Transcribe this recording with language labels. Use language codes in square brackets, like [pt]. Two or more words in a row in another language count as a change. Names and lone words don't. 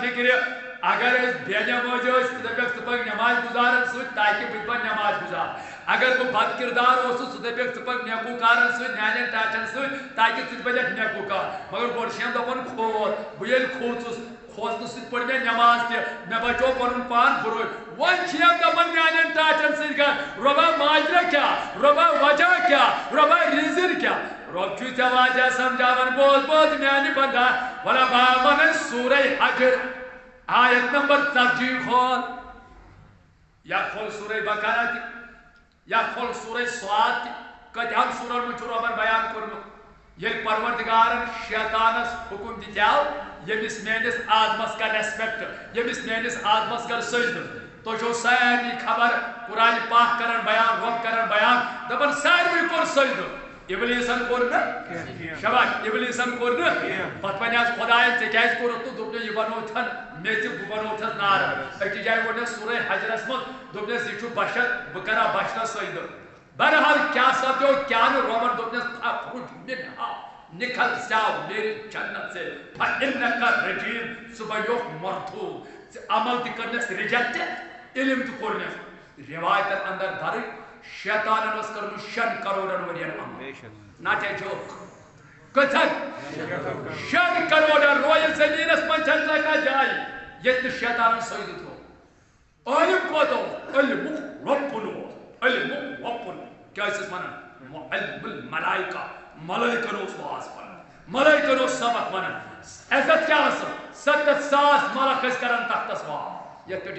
[ks] فکرِ اگر أسۍ بے نماز ٲسۍ ژٕ دپیکھ ژٕ پک نماز گزارن سۭتۍ تاکہ بہٕ تہِ بنہٕ نماز گزار اگر بہٕ بد کردار اوسُس ژٕ دپیکھ ژٕ پک نیکوکارن سۭتۍ میانٮ۪ن ٹاٹھن سۭتۍ تاکہ ژٕ تہِ بنیکھ نیکوکار مگر گۄڈٕ چھِ أمۍ دپان کھوژ بہٕ ییٚلہِ کھوٗژُس کھوژنہٕ سۭتۍ پٔر مےٚ نماز تہِ مےٚ بچو پنُن پان بُرٲے وۄنۍ چھِ أمۍ دپان میانٮ۪ن ٹاٹھن سۭتۍ کر رۄبا ماجرا کیٛاہ رۄبا وجہ کیٛاہ رۄبا ریٖزن کیٛاہ رۄب چھُے ژےٚ واجہ سمجھاوان بوز میانہِ بندا ولا با ونان سورہ حجر آیت نمبر 40 کھول یا کھول سورہ بقرہ تہِ یا کھول سورہ صاد تہِ کتہن سورن منٛز چھُ رۄبن بیان کوٚرمُت ییٚلہِ پروردگارن شیطانس حکم دِژیو ییٚمِس میٲنِس آدمس کر ریسپیکٹ ییٚمِس میٲنِس آدمس کر سجدٕ تۄہہِ چھو سارنٕے خبر قرآن پاک کرن بیان رۄب کرن بیان دپان ساروٕے کوٚر سجدٕ ابلیسن کوٚر نہٕ شباش ابلیسن کوٚر نہٕ پتہٕ ونے خداین ژےٚ کیازِ کوٚرُتھ تہٕ دوٚپنس یہِ بنوتھن میٚژِ بہٕ بنوتھس نارٕ أکِس جایہِ ووٚننس سورہ حجرس منٛز دوٚپنس یہِ چھُ بشر بہٕ کرا بشرس سجدٕ بہرحال کیٛاہ سپدیو کیٛاہ نہٕ رۄبن دوٚپنس [ar] فخرج منہا [ur] نکل جاو میری جنت سے [ar] فإنک رجیم [ks] ژٕ بنیوکھ مردوٗد ژےٚ عمل تہِ کٔرنس رِجیکٹ علم تہِ کوٚرنس روایتن اندر درٕج شیطانن اوس کٔرمٕژ 6 کروڑن ؤرین عمل [en] not a joke [ks] کٔژن 6 کروڑن رویل زمیٖنس منٛز چھنہٕ سۄ کانٛہہ جاے ییٚتہِ نہٕ شیطانن سجدٕ تھوٚو عٲلِم کوٚت اوس علمُک رۄبُن اوس علمُک رۄبُن کیٛاہ ٲسِس ونان [ar] معلم الملائکہ [ks] ملائکن اوس واز ونان ملائکن اوس سبق ونان عزت کیٛاہ ٲسٕکھ 70,000 ملک ٲسۍ کران تختس واز یتھ پٮ۪ٹھ